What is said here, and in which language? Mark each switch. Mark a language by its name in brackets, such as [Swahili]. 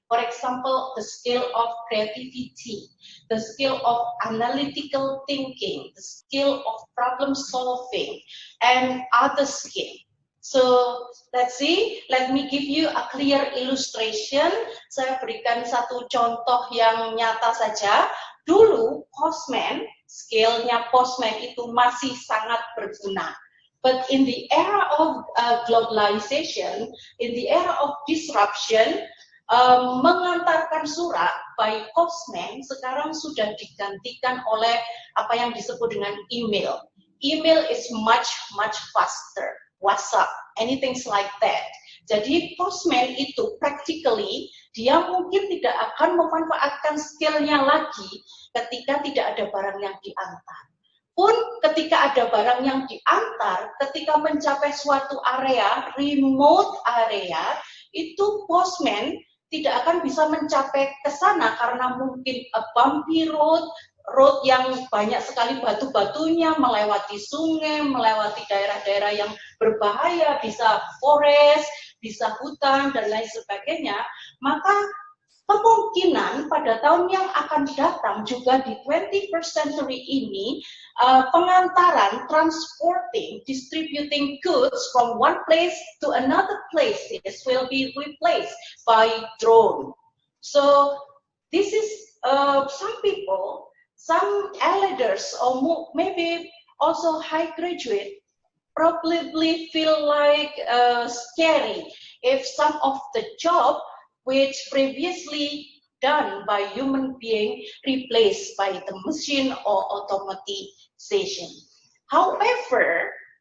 [English] For example, the skill of creativity, the skill of analytical thinking, the skill of problem solving, and other skills. So let's see, let me give you a clear illustration. [Indonesian] Saya berikan satu contoh yang nyata saja. Dulu postman, skillnya postman itu masih sangat berguna. [English] But in the era of globalization, in the era of disruption, [Indonesian] mengantarkan surat [English] by postman [Indonesian] sekarang sudah digantikan oleh apa yang disebut dengan email. [English] Email is much faster. WhatsApp, anything like that. [Indonesian] Jadi postman itu practically dia mungkin tidak akan memanfaatkan skillnya lagi ketika tidak ada barang yang diantar. Pun ketika ada barang yang diantar, ketika mencapai suatu area, remote area, itu postman tidak akan bisa mencapai ke sana karena mungkin [English] a bumpy road [Indonesian] yang banyak sekali batu-batunya, melewati sungai, melewati daerah-daerah yang berbahaya, bisa forest, bisa hutan, dan lain sebagainya, maka kemungkinan pada tahun yang akan datang juga di 21st century ini, pengantaran, [English] transporting, distributing goods from one place to another places will be replaced by drone. So this is some people, some ELEDers, or maybe also high graduate, probably feel like scary if some of the job which previously done by human being replaced by the machine or automatization. However,